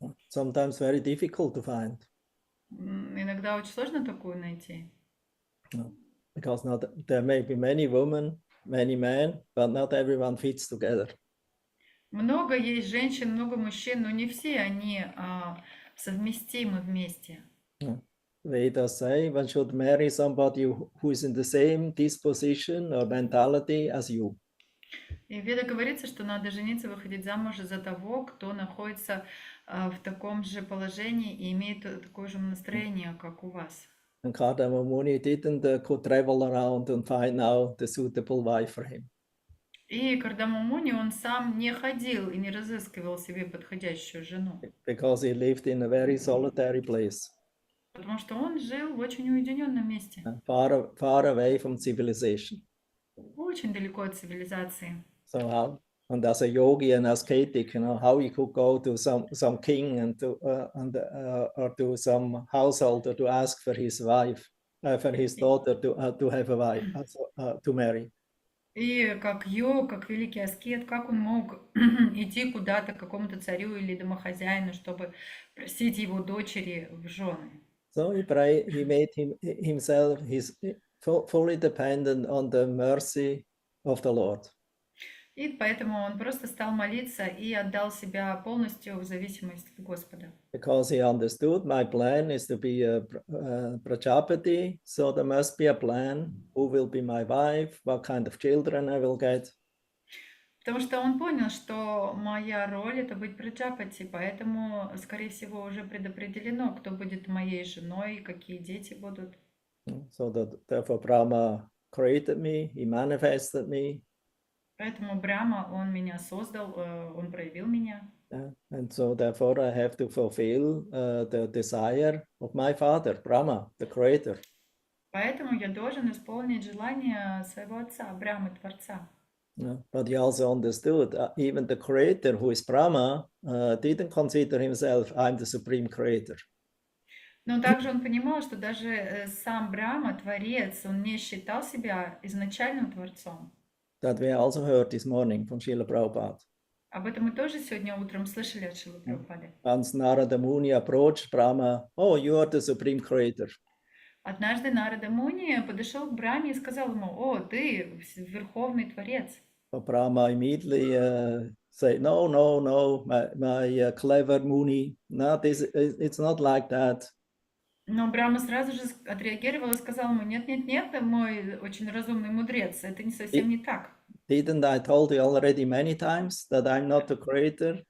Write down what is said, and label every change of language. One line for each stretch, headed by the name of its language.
English: Sometimes very difficult to find.
Russian: Иногда очень сложно такую найти.
English: Because there may be many women, many men, but not everyone fits together.
Russian: Много есть женщин, много мужчин, но не все они совместимы вместе.
English: Vedas say one should marry somebody who is in the same disposition or mentality as you.
Russian: И в Ведах говорится, что надо жениться, выходить замуж за того, кто находится в таком же положении и имеет такое же настроение, как у вас.
English: And Kardama Muni didn't could travel around and find now the suitable wife for him.
Russian: И Кардама Муни, он сам не ходил и не разыскивал себе подходящую жену.
English: Because he lived in a very solitary place.
Russian: Потому что он жил в очень уединенном месте.
English: Far away from civilization.
Russian: Очень далеко от цивилизации.
English: So and as a yogi and ascetic, how he could go to some king and or to some householder to ask for his wife, for his daughter to have a wife, to marry.
Russian: И как как великий аскет, как он мог идти куда-то к какому-то царю или домохозяину, чтобы просить его дочери в жены.
English: So he made himself fully dependent on the mercy of the Lord.
Russian: И поэтому он просто стал молиться и отдал себя полностью в зависимость от Господа.
English: Because he understood my plan is to be a Prajapati, so there must be a plan who will be my wife, what kind of children I will get.
Russian: Потому что он понял, что моя роль это быть Праджапати, поэтому, скорее всего, уже предопределено, кто будет моей женой, какие дети будут.
English: So therefore Brahma created me, he manifested me.
Russian: Поэтому Брахма, он меня создал, он проявил меня.
English: And so therefore I have to fulfill the desire of my father, Brahma, the creator.
Russian: Поэтому я должен исполнить желание своего отца, Брахмы, Творца.
English: But he also understood even the creator, who is Brahma, didn't consider himself, I'm the supreme creator.
Russian: Но также он понимал, что даже сам Брахма, Творец, он не считал себя изначальным Творцом.
English: that we also heard this morning from Srila Prabhupada.
Russian: Об этом мы тоже сегодня утром слышали от Шрилы Прабхупады.
English: Once Narada Muni approached Brahma, oh, you are the supreme creator.
Russian: Однажды Нарада Муни подошел к Брахме и сказал ему: «О, ты верховный творец».
English: But Brahma immediately said, no, my clever Muni, no, it's not like that.
Russian: Но Брахма сразу же отреагировал и сказал ему: нет, мой очень разумный мудрец, это не совсем не так.
English: Didn't I told you already many times that I'm not the creator?